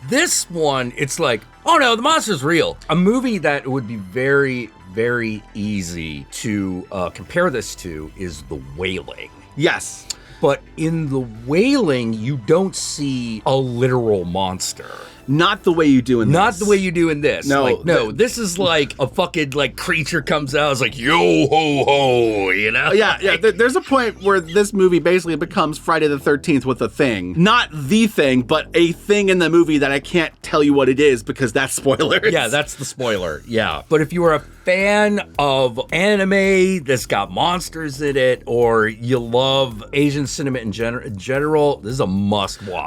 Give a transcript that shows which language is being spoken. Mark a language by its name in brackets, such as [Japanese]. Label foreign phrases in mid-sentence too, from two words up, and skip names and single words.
[English] This one, it's like, oh no, the monster's real. A movie that would be very, very easy to compare this to is The Wailing. Yes. But in The Wailing, you don't see a literal monster. Not the way you do in this. Not the way you do in this. No. This is like a fucking creature comes out, it's like, yo ho ho, you know? Yeah. There's a point where this movie basically becomes Friday the 13th with a thing. Not the thing, but a thing in the movie that I can't tell you what it is because that's spoilers. Yeah, that's the spoiler, yeah. But if you are a fan of anime that's got monsters in it, or you love Asian cinema in general, this is a must watch.